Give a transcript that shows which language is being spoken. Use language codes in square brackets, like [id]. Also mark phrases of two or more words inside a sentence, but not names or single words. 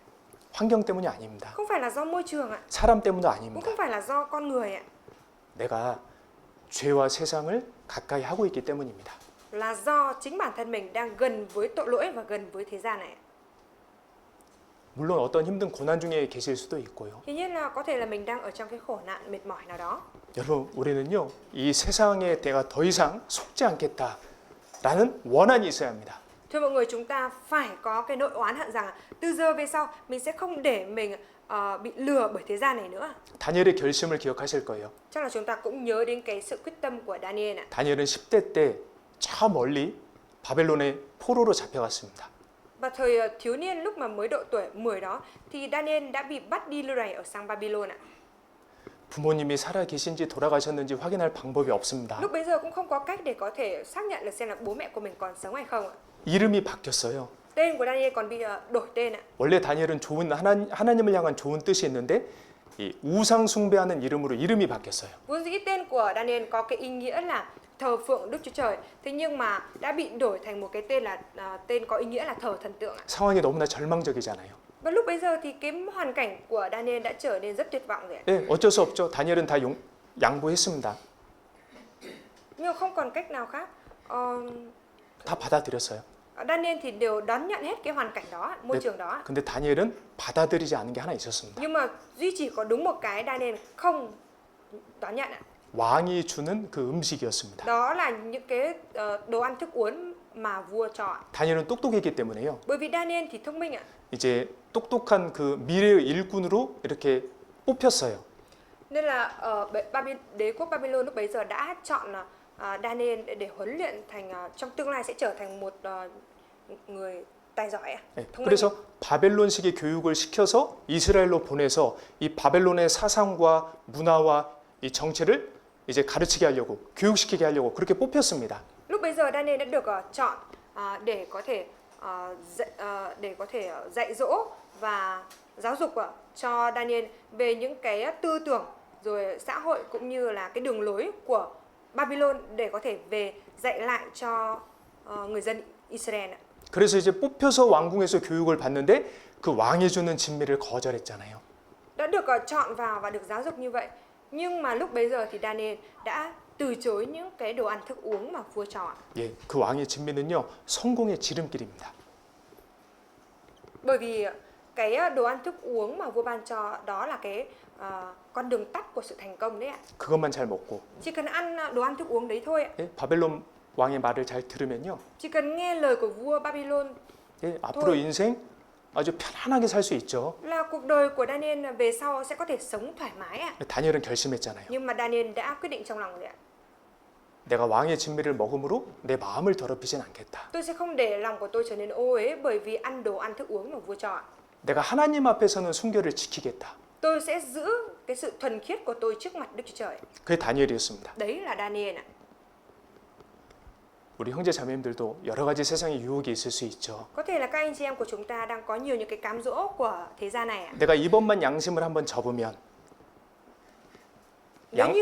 [ko] 환경 때문이 아닙니다. [vi] Không phải là do môi trường ạ, [ko] 사람 때문도 [vi] cũng [ko] 아닙니다. [vi] không phải là do con người ạ, [ko] 내가 죄와 세상을 가까이 하고 있기 때문입니다. [vi] là do chính bản thân mình đang gần với tội lỗi và gần với thế gian này. [ko] 물론 어떤 힘든 고난 중에 계실 수도 있고요. [vi] Tuy nhiên là có thể là mình đang ở trong cái khổ nạn mệt mỏi nào đó. [ko] 여러분, 우리는요, 이 세상에 내가 더 이상 속지 않겠다라는 원한이 있어야 합니다. [vi] Thưa mọi người, chúng ta phải có cái nỗi oán hận rằng từ giờ về sau mình sẽ không để mình bị lừa bởi thế gian này nữa. [ko] 다니엘의 결심을 기억하실 거예요. [vi] Chắc là chúng ta cũng nhớ đến cái sự quyết tâm của Daniel ạ. [ko] 다니엘은 10대 때 저 멀리 바벨론의 포로로 잡혀갔습니다. [vi] Và thời thiếu niên lúc mà mới độ tuổi 10 đó thì Daniel đã bị bắt đi lưu đày ở sang Babylon ạ. [ko] 부모님이 살아 계신지 돌아가셨는지 확인할 방법이 없습니다. [vi] Lúc bấy giờ cũng không có cách để có thể xác nhận được xem là bố mẹ của mình còn sống hay không ạ. [ko] 이름이 바뀌었어요. [vi] Tên của Daniel còn bị đổi tên ạ. [ko] 원래 다니엘은 좋은 하나님을 향한 좋은 뜻이 있는데 이 우상 숭배하는 이름으로 이름이 바뀌었어요. [vi] Vốn dĩ tên của Daniel có cái ý nghĩa là thờ phượng Đức Chúa Trời. Thế nhưng mà đã bị đổi thành một cái tên là tên có ý nghĩa là thờ thần tượng ạ. [ko] 상황이 너무나 절망적이잖아요. [vi] Và lúc bấy giờ thì cái hoàn cảnh của Daniel đã trở nên rất tuyệt vọng rồi ạ. [ko] 네, 어쩔 수 없죠. 다니엘은 다 양보했습니다. [vi] Nhưng mà không còn cách nào khác. [ko] 다 받아들였어요. [vi] Daniel thì đều đón nhận hết cái hoàn cảnh đó, môi trường đó. [ko] 근데 다니엘은 받아들이지 않은 게 하나 있었습니다. [vi] Nhưng mà duy chỉ có đúng một cái Daniel không đón nhận ạ. [ko] 왕이 주는 그 음식이었습니다. [vi] Đó là những cái đồ ăn thức uống mà vua cho ạ. [ko] 다니엘은 똑똑했기 때문에요. [vi] Bởi vì Daniel thì thông minh ạ. [ko] 이제 똑똑한 그 미래의 일꾼으로 이렇게 뽑혔어요. [vi] Nên là ở đế quốc Babylon lúc bấy giờ đã chọn Daniel để huấn luyện thành trong tương lai sẽ trở thành một người tài giỏi ạ. [ko] 네, [vi] thông minh. [ko] 그래서 바벨론식의 교육을 시켜서 이스라엘로 보내서 이 바벨론의 사상과 문화와 이 정체를 이제 가르치게 하려고 교육시키게 하려고 그렇게 뽑혔습니다. [vi] Lúc bấy giờ Daniel đã được chọn để có thể dạy dỗ và giáo dục cho Daniel về những cái tư tưởng rồi xã hội cũng như là cái đường lối của Babylon để có thể về dạy lại cho người dân Israel ạ. [ko] 그래서 이제 뽑혀서 왕궁에서 교육을 받는데 그 왕이 주는 진미를 거절했잖아요. [vi] Đã được chọn vào và được giáo dục như vậy. Nhưng mà lúc bấy giờ thì Daniel đã từ chối những cái đồ ăn thức uống mà vua cho ạ. [ko] 예, 그 왕의 진미는요 성공의 지름길입니다. [vi] Bởi vì cái đồ ăn thức uống mà vua ban cho đó là cái con đường tắt của sự thành công đấy ạ. [ko] 그것만 잘 먹고 [vi] Chỉ cần ăn đồ ăn thức uống đấy thôi ạ. [ko] 예, 바벨론 왕의 말을 잘 들으면요, [vi] Chỉ cần nghe lời của vua Babylon [ko] 예, 앞으로 인생 아주 편안하게 살 수 있죠. [vi] là cuộc đời của Daniel về sau sẽ có thể sống thoải mái ạ. [ko] 다니엘은 결심했잖아요. [vi] Nhưng mà Daniel đã quyết định trong lòng rồi ạ. [ko] 내가 왕의 진미를 먹음으로 내 마음을 더럽히진 않겠다. [vi] Tôi sẽ không để lòng của tôi trở nên ô uế bởi vì ăn đồ ăn thức uống mà vua cho ạ. [ko] 내가 하나님 앞에서는 순결을 지키겠다. [vi] Tôi sẽ giữ cái sự thuần khiết của tôi trước mặt Đức Chúa Trời. [ko] 그게 다니엘이었습니다. [vi] Đấy là Daniel ạ. [ko] 우리 형제 자매님들도 여러 가지 세상의 유혹이 있을 수 있죠. [vi] Có thể là các anh chị em của chúng ta đang có nhiều những cái cám dỗ của thế gian này ạ. [ko] 내가 이번만 양심을 한번 접으면 [vi] Nếu Yang-